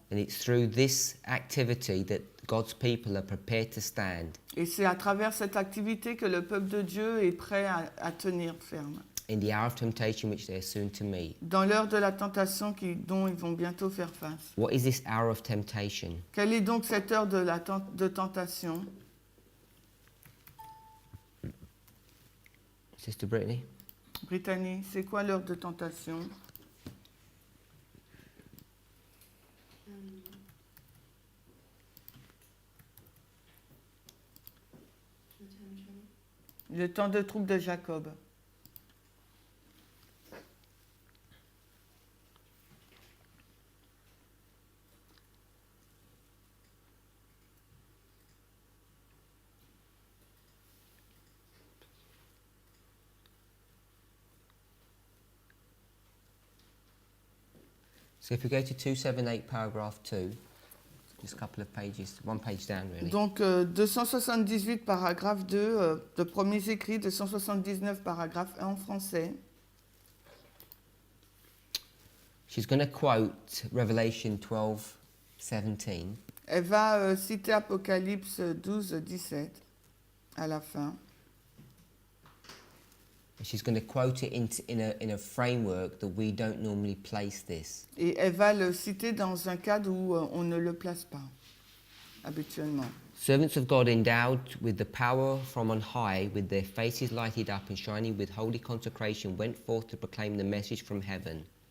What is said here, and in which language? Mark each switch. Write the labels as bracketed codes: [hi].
[en] and it's through this activity that God's people are prepared to stand [fr] Et c'est à travers cette activité que le peuple de Dieu est prêt à tenir ferme. [en] in the hour of temptation which they are soon to meet. [fr] Dans l'heure de la tentation dont ils vont bientôt faire face. [en] What is this hour of temptation? [fr] Quelle est donc cette heure de tentation? [en] Sister Brittany? [fr] Brittany, c'est quoi l'heure de tentation? Le temps de troupe de Jacob. [en] So if we go to 278 paragraph 2, just a couple of pages, one page down really. [fr] Donc 278 paragraphe 2, de premiers écrits, 279 paragraphe 1 en français. [en] She's going to quote Revelation 12:17. [fr] Elle va citer Apocalypse 12, 17 à la fin. [en] And she's going to quote it in a framework that we don't normally place this. [fr] Et elle va le citer dans un cadre où on ne le place pas habituellement. [en] Servants of God endowed with the power from on high, with their faces lighted up and shining with holy consecration, went forth to proclaim the message from heaven.